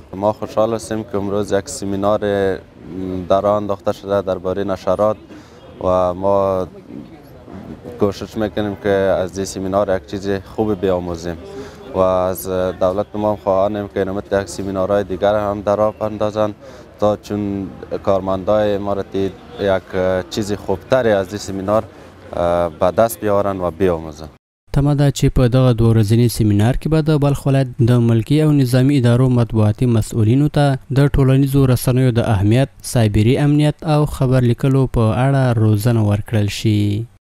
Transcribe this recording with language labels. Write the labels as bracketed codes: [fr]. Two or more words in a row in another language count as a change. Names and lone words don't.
[fa] ما خوشحال هستیم که امروز یک سیمینار در راه انداخته شده درباره نشرات و ما کوشش میکنیم که از این سیمینار یک چیز خوب بیاموزیم و از دولت ما خواهانیم که نمت یک سیمینارهای دیگر هم در راه اندازند تا چون کارمندای امارتی یک چیز خوبتری از این سیمینار به دست بیاورند و بیاموزند. [ps] تمه ده چې په دغه 2 ورځني سیمینار کې به د بلخ ولایت د ملکي او نظامي ادارو مطبوعاتي مسؤلینو ته د ټولنیزو رسنیو د اهمیت، سایبري امنیت او خبر لیکلو په اړه روزنه ورکړل شي.